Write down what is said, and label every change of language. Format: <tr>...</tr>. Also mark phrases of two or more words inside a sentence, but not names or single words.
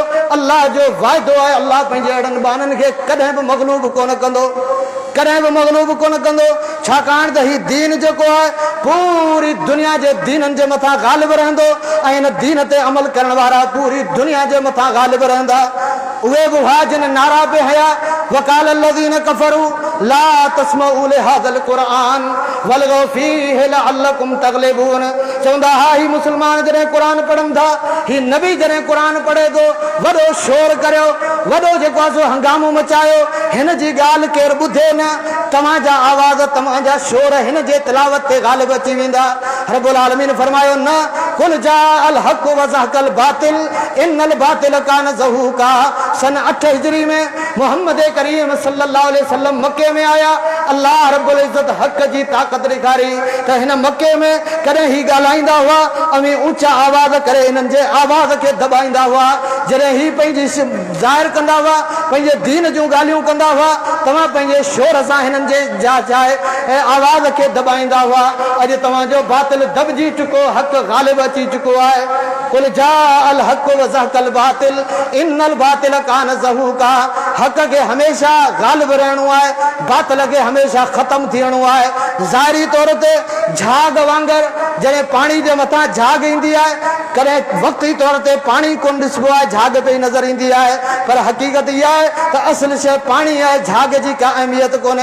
<sd>अल्लाह जो वाइदो आहे अल्लाह पंहिंजे अहिड़नि बाननि खे कॾहिं बि मग़लूब कोन कंदो, कॾहिं बि मग़लूब कोन कंदो। छाकाणि त हीउ दीन जेको आहे पूरी दुनिया जे दीननि जे मथां ग़ालिब रहंदो ऐं हिन दीन ते अमल करण वारा पूरी दुनिया जे मथां ग़ालिब रहंदा। उहे बि हुआ जिन नारा पे हया</sd> <ar>وقال الذين كفروا لا تسمعوا لهذا القرآن والغوا فيه لعلكم تغلبون.</ar> <sd>चवंदा हा ही मुस्लमान जॾहिं क़ुर पढ़नि था, ही नबी जॾहिं क़ुर पढ़े थो, वॾो शोर करियो, वॾो जेको आहे सो हंगामो मचायो। हिन जी ॻाल्हि केरु ॿुधे न, तव्हांजा आवाज़ तव्हांजा शोर हिन जे तिलावत ते ग़ालिब अची वेंदा। रब्बुल आलमीन फरमायो न</sd> <ar>قل جاء الحق وزهق الباطل إن الباطل كان زهوقا.</ar> <sd>सन 8 हिजरी में मोहम्मद करीम</sd> <ar>صلى الله عليه وسلم</ar> <sd>मक्के में आया। अल्लाह रब्बुल इज़्ज़त हक़ जी ताक़त ॾेखारी त हिन मक्के में कॾहिं ही ॻाल्हाईंदा हुआ ऐं ऊचा आवाज़ करे हिननि जे आवाज़ खे दॿाईंदा हुआ। जॾहिं ही पंहिंजी ज़ाहिर कंदा हुआ, पंहिंजे दीन जूं ॻाल्हियूं कंदा हुआ, तव्हां पंहिंजे शोर सां हिननि जे ऐं आवाज़ खे दॿाईंदा हुआ। अॼु तव्हांजो बातिल दॿजी चुको, हक़ ग़ालिब अची चुको आहे।</sd> <ar>قل جاء الحق وزهق الباطل إن الباطل كان زهوقا.</ar> <sd>हक़ खे हमेशा ग़ालिब रहणो आहे, बातिल खे हमेशा ख़तम थियणो आहे। ज़ाहिरी तौर ते झाग वांगुरु जॾहिं पाणी जे मथां झाग ईंदी आहे, कॾहिं वक़्ती तौर ते पाणी कोन ॾिसबो आहे, झाग पई नज़र ईंदी आहे, पर हक़ीक़त इहा आहे त असुल शइ पाणी आहे, झाग जी का अहमियत कोन्हे।</sd>